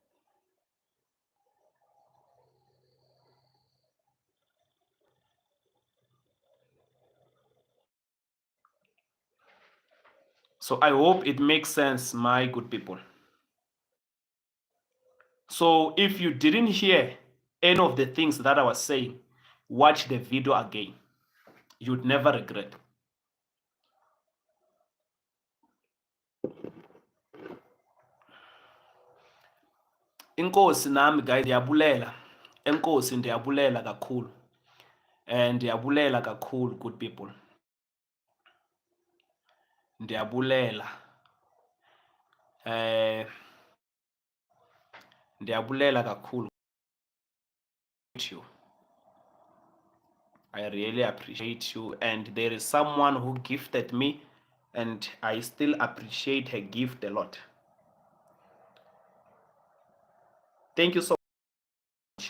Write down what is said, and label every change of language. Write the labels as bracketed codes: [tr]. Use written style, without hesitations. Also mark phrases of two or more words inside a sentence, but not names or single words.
[en] So I hope it makes sense, my good people. So if you didn't hear any of the things that I was saying, watch the video again. You'd never regret. [xh] Inkosi nami guys ndiyabulela. Enkosi ndiyabulela kakhulu. Ndiyabulela kakhulu [en] good people. [xh] Ndiyabulela. Ndiyabulela kakhulu you. [en] I really appreciate you, and there is someone who gifted me and I still appreciate her gift a lot. Thank you so much.